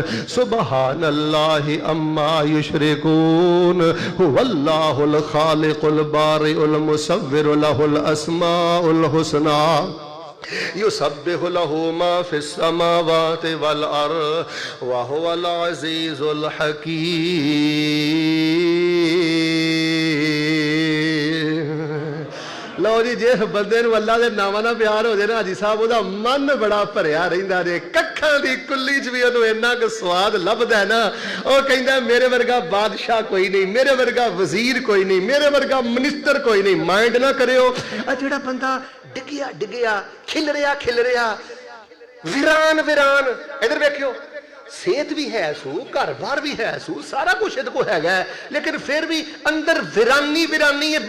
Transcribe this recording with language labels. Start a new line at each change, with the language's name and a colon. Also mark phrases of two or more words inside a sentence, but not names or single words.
Arabic: سبحان اللہ عما یشرکون هو اللہ الخالق البارئ المصور له الاسماء الحسنى یسبح له ما فی السماوات والارض وهو العزیز الحکیم۔
Punjabi: لو جی، جس بندے نوں اللہ دے ناواں نال پیار ہو جائے نا حاجی صاحب، اوہدا من بڑا بھریا رہندا جے. ککھاں دی کلی چ بھی اوہنوں انا ک سواد لبھدا ہے نا، وہ کہندا میرے ورگا بادشاہ کوئی نہیں، میرے ورگا وزیر کوئی نہیں، میرے ورگا منسٹر کوئی نہیں, मेरे वर्गा वजीर कोई नहीं, मेरे वर्गा मिनिस्टर कोई नहीं। مائنڈ نہ کریو، آ جیہڑا بندہ ڈگیا ڈگیا کھل رہا ویران ویران، ادھر ویکھیو صحت بھی ہے سو، گھر بار بھی ہے سو، سارا کچھ ایہدے کول ہیگا، لیکن فیر بھی اندر ویرانی ویرانی ہے.